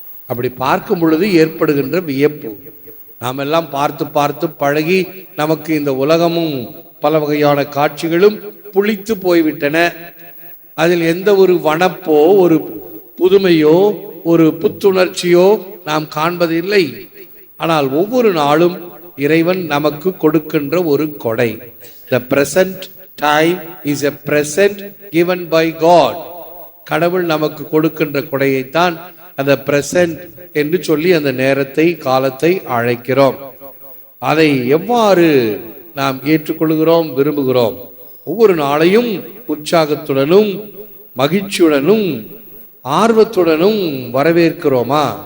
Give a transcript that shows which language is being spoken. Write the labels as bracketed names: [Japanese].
[Tamil] அப்படி பார்க்கும் பொழுது ஏற்படுகின்ற வியப்பு. நாம் எல்லாம் பார்த்து பார்த்து பழகி நமக்கு இந்த உலகமும் பல வகையான காட்சிகளும் புளித்து போய்விட்டன. அதில் எந்த ஒரு வனப்போ ஒரு புதுமையோ ஒரு புத்துணர்ச்சியோ நாம் காண்பதில்லை. ஆனால் ஒவ்வொரு நாளும் இறைவன் நமக்கு கொடுக்கின்ற ஒரு கொடை. [English] The present time is a present given by God. [Tamil] கடவுள் நமக்கு கொடுக்கின்ற கொடையைத்தான் அந்த பிரசன்ட் என்று சொல்லி அந்த நேரத்தை காலத்தை அழைக்கிறோம். அதை எவ்வாறு நாம் ஏற்றுக்கொள்கிறோம், விரும்புகிறோம்? ஒவ்வொரு நாளையும் உற்சாகத்துடனும் மகிழ்ச்சியுடனும் ஆர்வத்துடனும் வரவேற்கிறோமா?